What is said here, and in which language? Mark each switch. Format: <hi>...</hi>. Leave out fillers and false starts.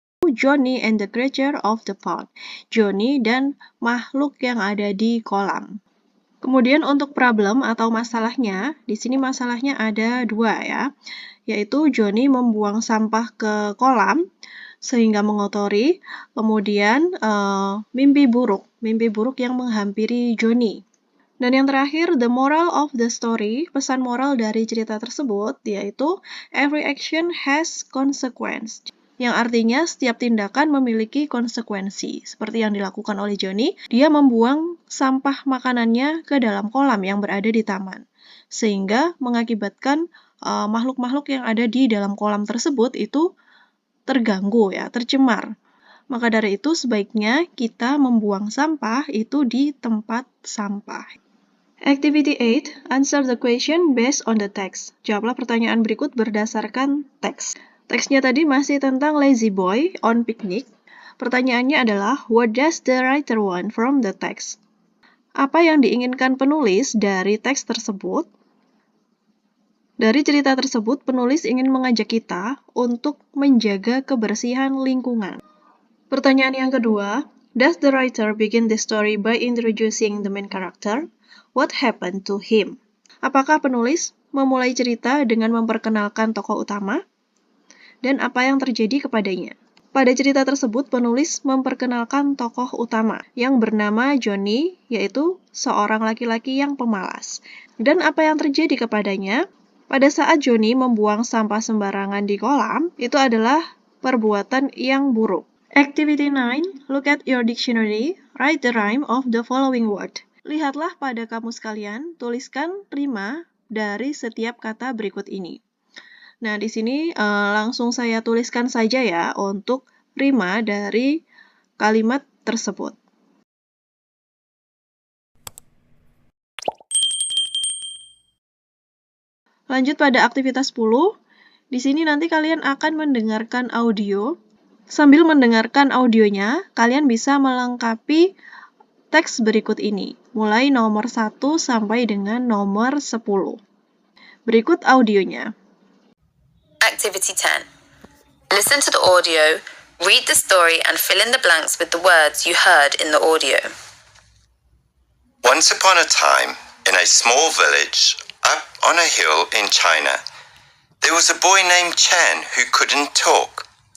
<en>Johnny and the Creature of the Pond.</en> <id>Johnny dan makhluk yang ada di kolam. Kemudian untuk problem atau masalahnya, di sini masalahnya ada dua ya, yaitu Johnny membuang sampah ke kolam sehingga mengotori, kemudian mimpi buruk yang menghampiri Johnny. Dan yang terakhir,</id> <en>the moral of the story,</en> <id>pesan moral dari cerita tersebut, yaitu</id> <en>every action has consequence.</en> <id>Yang artinya setiap tindakan memiliki konsekuensi. Seperti yang dilakukan oleh Johnny, dia membuang sampah makanannya ke dalam kolam yang berada di taman. Sehingga mengakibatkan makhluk-makhluk yang ada di dalam kolam tersebut itu terganggu ya, tercemar. Maka dari itu sebaiknya kita membuang sampah itu di tempat sampah.</id> <en>Activity 8, answer the question based on the text.</en> <id>Jawablah pertanyaan berikut berdasarkan teks. Teksnya tadi masih tentang lazy boy on picnic. Pertanyaannya adalah,</id> <en>what does the writer want from the text?</en> <id>Apa yang diinginkan penulis dari teks tersebut? Dari cerita tersebut, penulis ingin mengajak kita untuk menjaga kebersihan lingkungan. Pertanyaan yang kedua,</id> <en>does the writer begin the story by introducing the main character? What happened to him?</en> <id>Apakah penulis memulai cerita dengan memperkenalkan tokoh utama? Dan apa yang terjadi kepadanya? Pada cerita tersebut, penulis memperkenalkan tokoh utama yang bernama Johnny, yaitu seorang laki-laki yang pemalas. Dan apa yang terjadi kepadanya? Pada saat Johnny membuang sampah sembarangan di kolam, itu adalah perbuatan yang buruk.</id> <en>Activity 9. Look at your dictionary. Write the rhyme of the following word.</en> <id>Lihatlah pada kamus kalian, tuliskan rima dari setiap kata berikut ini. Nah, di sini langsung saya tuliskan saja ya untuk rima dari kalimat tersebut. Lanjut pada aktivitas 10. Di sini nanti kalian akan mendengarkan audio. Sambil mendengarkan audionya, kalian bisa melengkapi teks berikut ini, mulai nomor 1 sampai dengan nomor 10. Berikut audionya.</id> <en>Activity 10. Listen to the audio, read the story and fill in the blanks with the words you heard in the audio. Once upon a time, in a small village up on a hill in China, there was a boy named Chan who couldn't talk.</en>